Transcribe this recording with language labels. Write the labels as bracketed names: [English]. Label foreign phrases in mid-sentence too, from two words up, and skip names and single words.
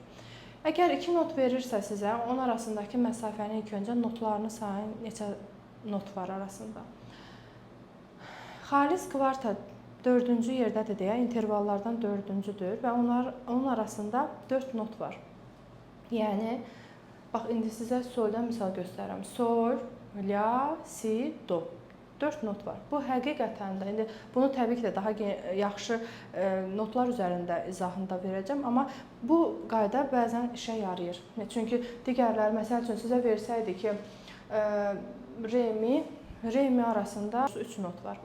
[Azerbaijani] Əgər 2 not verirsə sizə, onun arasındakı məsafəni ilk öncə notlarını sayın, neçə not var arasında. Xalis kvarta 4-cü yerdədir deyə, intervallardan 4-cüdür və onun arasında 4 not var. Yəni, bax, indi sizə soldan misal göstərirəm. Sol, la, si, do. 4 not var. Bu həqiqətən də, indi bunu təbii ki də daha yaxşı notlar üzərində izahını da verəcəm, amma bu qayda bəzən işə yarayır. Çünki digərləri, məsəl üçün sizə versəydi ki, re, mi arasında 3 not var.